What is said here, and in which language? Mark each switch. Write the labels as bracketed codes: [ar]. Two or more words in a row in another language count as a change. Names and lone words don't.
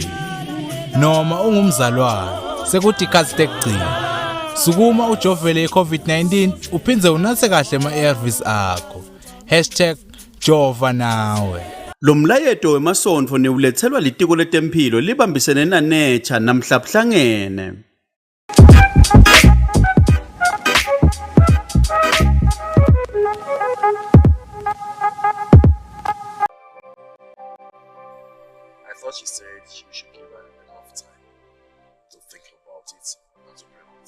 [ss] Noma ungumzalwane, sekuthi ikhathi tekugcina. Sukuma ujovele i-COVID-19 uphindze unathe kahle ama-ARVs akho. #jova nawe. Lo mlayeto wemasonto neulethelwa litiko letempilo libambisene naNECHA namhla buhlangene. [en] I thought she said you should give her enough time to think about it and to pray about it.